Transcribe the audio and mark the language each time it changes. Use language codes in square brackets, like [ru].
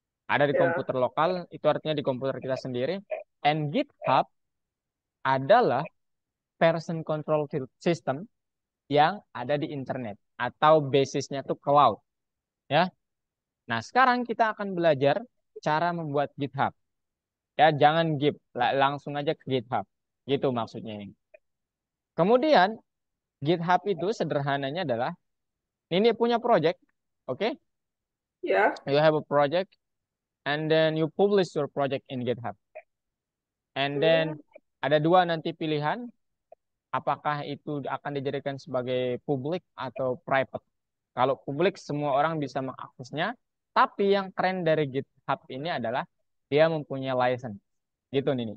[id] Ada di komputer lokal, itu artinya di komputer kita sendiri. And GitHub adalah version control system yang ada di internet atau basisnya tuh cloud, ya. Nah, sekarang kita akan belajar cara membuat GitHub. Ya, jangan Git, langsung aja ke GitHub. Gitu maksudnya ini. Kemudian GitHub itu sederhananya adalah ini punya project, oke? Okay? Yeah. [en] You have a project and then you publish your project in GitHub. [id] And then ada dua nanti pilihan, apakah itu akan dijadikan sebagai publik atau private. Kalau publik semua orang bisa mengaksesnya, tapi yang keren dari GitHub ini adalah dia mempunyai license. Gitu Nini.